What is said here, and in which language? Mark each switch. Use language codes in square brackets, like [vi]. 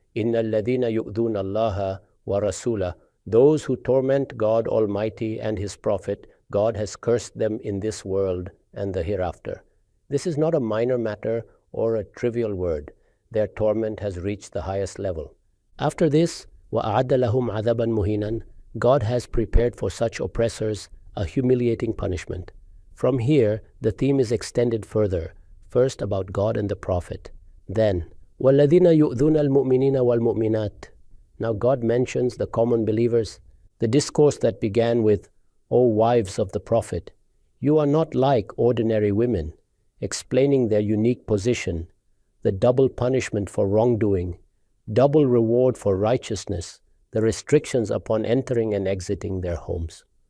[ar] Inna alladhina yu'dhuna Allaha wa Rasulah. [en] Those who torment God Almighty and His Prophet, God has cursed them in this world and the hereafter. This is not a minor matter or a trivial word. Their torment has reached the highest level. After this, [ar] وَأَعَدَّ لَهُمْ عَذَابًا مُهِينًا. [en] God has prepared for such oppressors a humiliating punishment. From here, the theme is extended further, first about God and the Prophet. Then, [ar] وَالَّذِينَ يُؤْذُونَ الْمُؤْمِنِينَ وَالْمُؤْمِنَاتِ. [en] Now God mentions the common believers. The discourse that began with, O wives of the Prophet, you are not like ordinary women, explaining their unique position, the double punishment for wrongdoing, double reward for righteousness, the restrictions upon entering and exiting their homes.